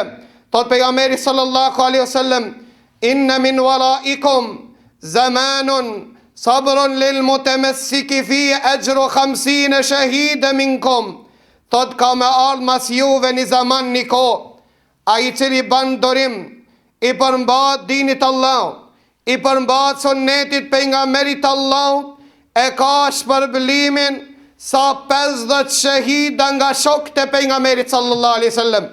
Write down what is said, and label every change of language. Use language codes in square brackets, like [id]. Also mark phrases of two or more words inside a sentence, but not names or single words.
[sq] Thot pejgamberi [ar] صلى الله عليه وسلم، إن من ورائكم زمان صبر للمتمسك في أجر 50 شهيدا منكم. [sq] Thot ka me ardhë mas juve një zaman një kohë, ai i cili ban dorim, i përmbahet dinit Allahut, i përmbahet sunnetit pejgamberit Allahut, e ka shpërblimin sa 50 shahida nga shokët e pejgamberit [ar] صلى الله عليه وسلم.